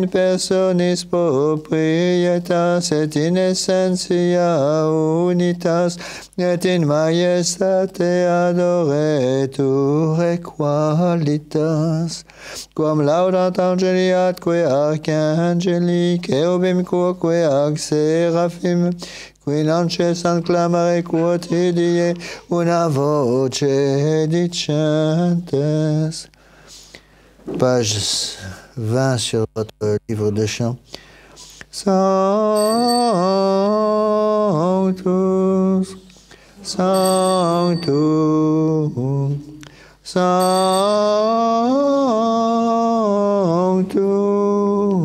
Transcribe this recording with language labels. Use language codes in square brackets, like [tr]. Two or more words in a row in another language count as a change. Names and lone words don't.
[la] personis proprietas, et in essentia unitas, et in majestate adoretur equalitas, quam laudant angeli atque archangeli, cherubim quoque ac seraphim, qui lancesant clamare quotidie una voce dicentes. [fr] Page 20 sur votre livre de chant. [la] Sanctus, Sanctum, Sanctus,